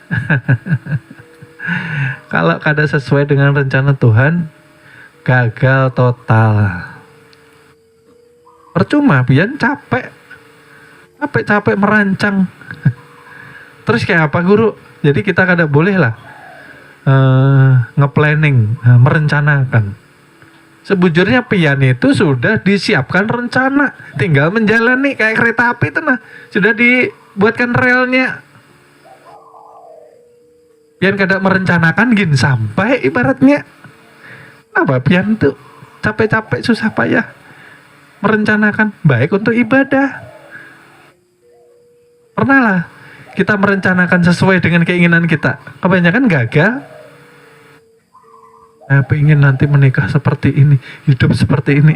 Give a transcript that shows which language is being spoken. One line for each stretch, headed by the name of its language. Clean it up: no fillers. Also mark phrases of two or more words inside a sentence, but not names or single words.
Banjar: Kalau kada sesuai dengan rencana Tuhan, gagal total. Percuma pian capek merancang. Terus kayak apa guru? Jadi kita kada boleh lah nge-planning, merencanakan. Sebujurnya pian itu sudah disiapkan rencana, tinggal menjalani kayak kereta api itu nah, sudah dibuatkan relnya. Pian kada merencanakan gin sampai ibaratnya. Apa pian tuh capek-capek susah payah merencanakan baik untuk ibadah.
Indonesian: Pernah lah kita merencanakan sesuai dengan keinginan kita, kebanyakan gagal. Pengen nanti menikah seperti ini, hidup seperti ini.